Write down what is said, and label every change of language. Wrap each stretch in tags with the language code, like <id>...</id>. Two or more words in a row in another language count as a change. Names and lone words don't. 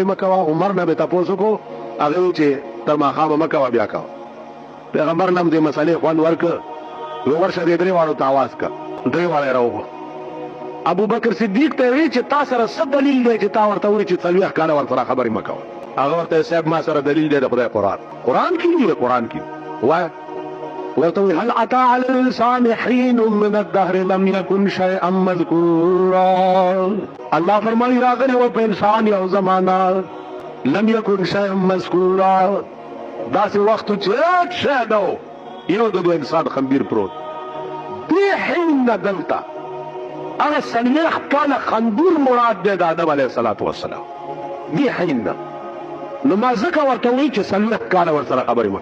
<ps>مه کوه عمر نه مې تپوس وکړو هغه ویل چې تر ماښامه مه کوه بیا کوه پیغمبر نه هم دې مسئلې خوند ورکړه وی ورشه دې درې واړو ته اواز کړه درې واړه یې راوغوښت ابوبکر صدیق ته وی چې تا سره څه دلیل دی چې تا ورته وایي چې 40 کاله ورسره خبرې مه کوه هغه ورته صاحب ما سره دلیل دی د خدای قرآن کې دی قرآن کې وایه ورته وی</ps> <ar>هل اتى على الانسان حين من الدهر لم يكن شيئا</ar> <ps>مذكورا الله فرمایي راغلی و په انسان یو زمانہ</ps> <ar>لم يكن شيئا مذكورا</ar> <ps>داسې وخت چې هیڅ شی نه و یو د انسان خنبیر پروت دې حین نه دلته هغه 40 کاله خنبیر مراد دی د آدم</ps> <ar>علیه الصلاة والسلام</ar> <ps>دې حین نه نو ما ځکه ورته وایي چې 40 کاله ورسره خبرې مه</ps>